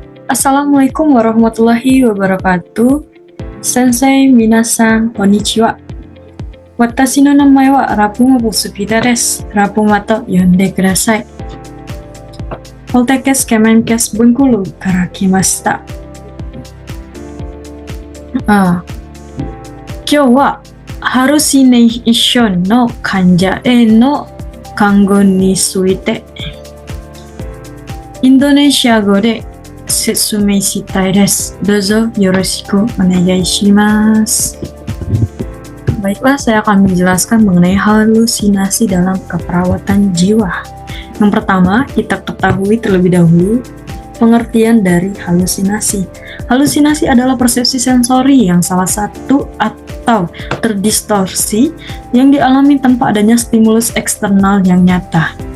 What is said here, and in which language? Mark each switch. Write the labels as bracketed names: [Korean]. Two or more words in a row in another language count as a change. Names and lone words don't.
[Arabic] السلام عليكم ورحمة الله وبركاته. [Japanese] 先生皆さんこんにちは. Watashi no namae wa Rapumo Busupida desu. Rapuma と呼んでください. Poltekkes Kemenkes Bengkulu kara kimashita. 今日は halusination の患者の看護について Indonesia語で説明したいです。どうぞよろしくお願いします。 [Indonesian] Baiklah, saya akan menjelaskan mengenai halusinasi dalam keperawatan jiwa. Yang pertama, kita ketahui terlebih dahulu pengertian dari halusinasi. Halusinasi adalah persepsi sensori yang salah satu atau terdistorsi yang dialami tanpa adanya stimulus eksternal yang nyata.